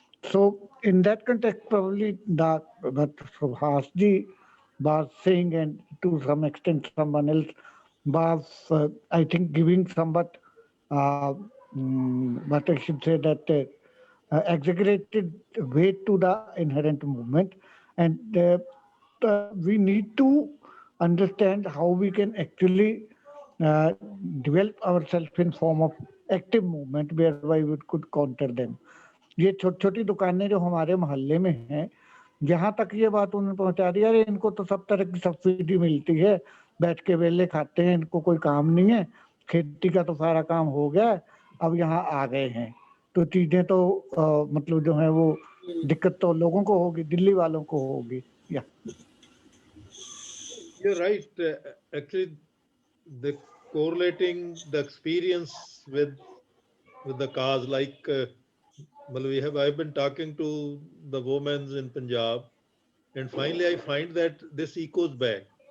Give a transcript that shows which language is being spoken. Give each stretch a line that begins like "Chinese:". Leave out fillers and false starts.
English: So in that context, probably what Subhash ji was saying, and to some extent someone else was I think giving somewhat what I should say, that exaggerated weight to the inherent movement, and we need to understand how we can actually develop ourselves in form of active movement whereby we could counter them.
Hindi: ये छोटी छोटी दुकानें जो हमारे मोहल्ले में हैं, यहाँ तक ये बात उन्होंने पहुंचा दी, अरे इनको तो सब तरह की सब्सिडी मिलती है, बैठ के वेले खाते हैं, इनको कोई काम नहीं है, खेती का तो सारा काम हो गया, अब यहाँ आ गए हैं तो चीजें तो मतलब जो है वो दिक्कत तो लोगों को होगी, दिल्ली वालों को होगी। या
English: You're right. Actually, the correlating the experience with the cause, like well, I've been talking to the women in Punjab, and finally I find that this echoes back.